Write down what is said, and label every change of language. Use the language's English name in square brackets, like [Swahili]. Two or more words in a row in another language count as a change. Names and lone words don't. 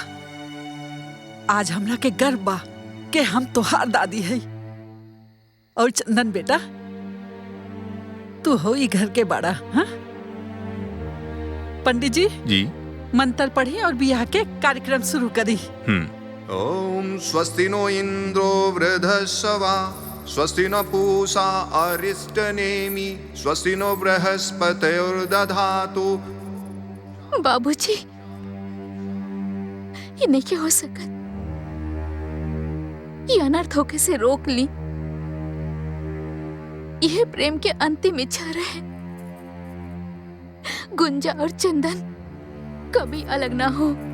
[Bhojpuri] आज हमरा के गर्व बा कि हम तोहार दादी है। और चंदन बेटा, तू हो ही घर के बड़ा। हाँ, पंडित जी मंत्र पढ़ी और बियाह के कार्यक्रम शुरू करी। [Sanskrit] ओम स्वस्ति नो इंद्रो वृद्धस्वा, स्वस्ति न पूषा अरिष्टनेमि, स्वस्ति नो बृहस्पतिर्दधातु। [Bhojpuri] बाबूजी, ये नहीं क्या हो सकत। ये अनर्थ होके से रोक ली। यह प्रेम के अंतिम इच्छा रहे। गुंजा और चंदन कभी अलग ना हो।